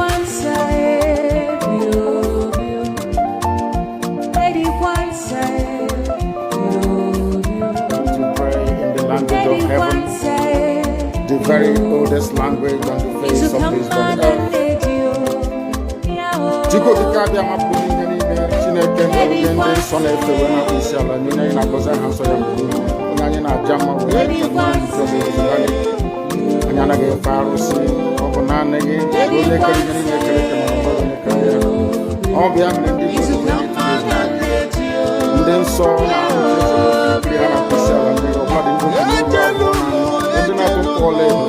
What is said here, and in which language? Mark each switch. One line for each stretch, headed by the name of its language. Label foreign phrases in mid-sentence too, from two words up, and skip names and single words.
English: The very oldest language on the face of this very earth. Chiko dikabia mapuni ngeni chineke ngende sona efewe na isiala nyina ina koza hanso ya mbuni onanye na jama we na nzobe zibali anyana ge farusi obona nege ole kali ngeni nekere kama mbona nekaya obia mlendi nden so na ya na isiala ndi obadi ndo ndina to kole